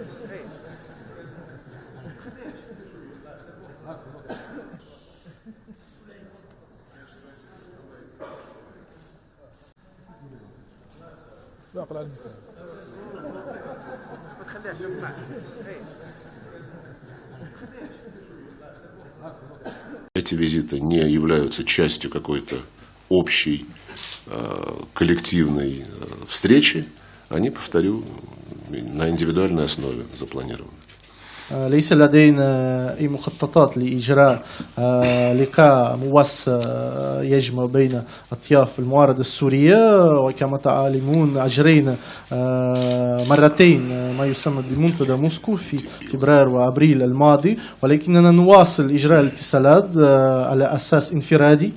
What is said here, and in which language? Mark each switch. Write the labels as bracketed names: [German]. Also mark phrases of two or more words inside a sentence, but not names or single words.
[Arabic] لا أقل عليه. ما تخليهاش اسمع. [Russian] Эти визиты не являются частью какой-то общей коллективной встречи. Они, повторю, на индивидуальной основе запланированы. [Arabic] ليس لدينا أي مخططات لإجراء لقاء موسع يجمع بين أطياف المعارضة السورية، وكما تعلمون أجرينا مرتين ما يسمى بمنتدى موسكو في فبراير وأبريل الماضي، ولكننا نواصل إجراء الاتصالات على أساس انفرادي.